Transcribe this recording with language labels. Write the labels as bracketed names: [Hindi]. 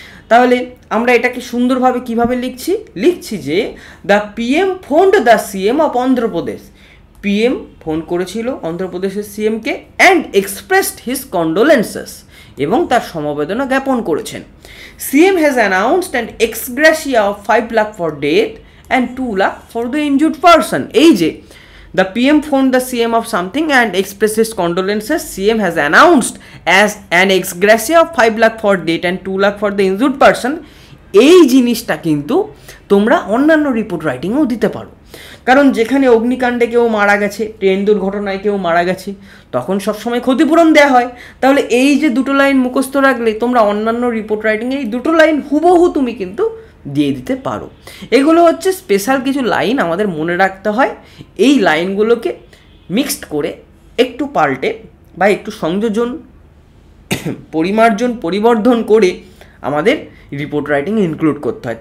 [Bangla] তাহলে আমরা এটাকে সুন্দরভাবে কিভাবে লিখছি যে [English] the PM phoned the CM of Andhra Pradesh, [Bangla] PM phone করেছিল অন্ধ্রপ্রদেশের সিএমকে [English] and expressed his condolences, [Bangla] এবং তার সমবেদনা জ্ঞাপন করেছেন। [English] CM has announced and ex gratia of 5 lakh for death and 2 lakh for the injured person. [Bangla] এই যে [English] the PM phoned the CM of something and expressed his condolences, CM has announced as an ex gratia of 5 lakh for death and 2 lakh for the injured person, [Bangla] এই জিনিসটা কিন্তু তোমরা অন্যান্য report রাইটিংও দিতে পারো। কারণ যেখানে অগ্নিকাণ্ডে কেউ মারা গেছে, ট্রেন দুর্ঘটনায় কেউ মারা গেছে, তখন সবসময় ক্ষতিপূরণ দেওয়া হয়। তাহলে এই যে দুটো লাইন মুখস্থ রাখলে তোমরা অন্যান্য রিপোর্ট রাইটিংয়ে এই দুটো লাইন হুবহু তুমি কিন্তু দিয়ে দিতে পারো। এগুলো হচ্ছে স্পেশাল কিছু লাইন আমাদের মনে রাখতে হয়। এই লাইনগুলোকে মিক্সড করে একটু পাল্টে বা একটু সংযোজন, পরিমার্জন, পরিবর্ধন করে আমাদের রিপোর্ট রাইটিং ইনক্লুড করতে হয়।